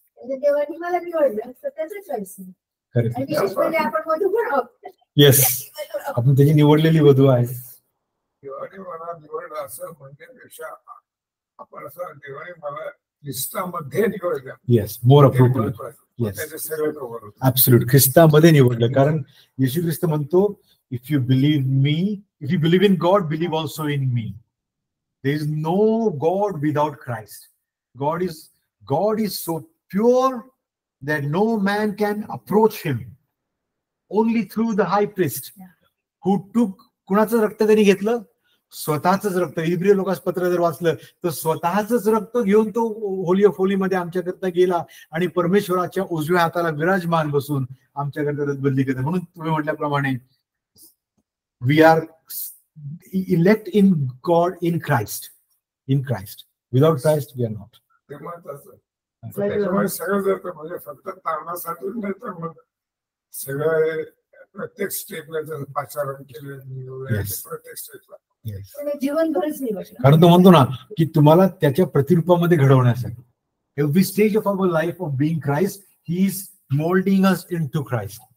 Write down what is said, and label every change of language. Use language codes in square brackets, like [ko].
[mr] देवानी मला निवडलं तर त्याचं चॉईस आहे. [en] Correct. [mr] आणि विशेष म्हणजे आपण वधू पण आहोत. [en] Yes. [mr] आपण त्याची निवडलेली वधू आहे. देवाने मला निवडलं असं म्हणण्यापेक्षा आपण असं देवाने मला ख्रिस्तामध्ये निवडलं. [en] Yes. More appropriate. Yes. [mr] त्याचे सगळं कव्हर होतं. Absolute. ख्रिस्तामध्ये निवडलं. कारण येशू ख्रिस्त म्हणतो, [en] if you believe me, if you believe in God, believe also in me. There is no God without Christ. God is so pure that no man can approach him. Only through the high priest who took, [mr] कुणाचं रक्त त्यांनी घेतलं? स्वतःच रक्त. इब्री लोकांस पत्र जर वाचलं तर स्वतःच रक्त घेऊन तो [en] holy of holy [mr] मध्ये आमच्याकरता गेला आणि परमेश्वराच्या उजव्या हाताला विराजमान बसून आमच्याकरता बदली करतात. म्हणून तुम्ही म्हटल्याप्रमाणे [en] We are elect in God in Christ. In Christ. Without Christ we are not. [mr] त्याच्यामुळे सगळं जर म्हणजे फक्त तारणासाठी नाही तर मग सगळं प्रत्येक स्टेपला जर पाचारण केलं प्रत्येक स्टेपला जीवनभरच निवडलं. कारण तो म्हणतो ना की तुम्हाला त्याच्या प्रतिरूपामध्ये घडवण्यासाठी [en] Every stage of our life of being Christ he is moulding us into Christ.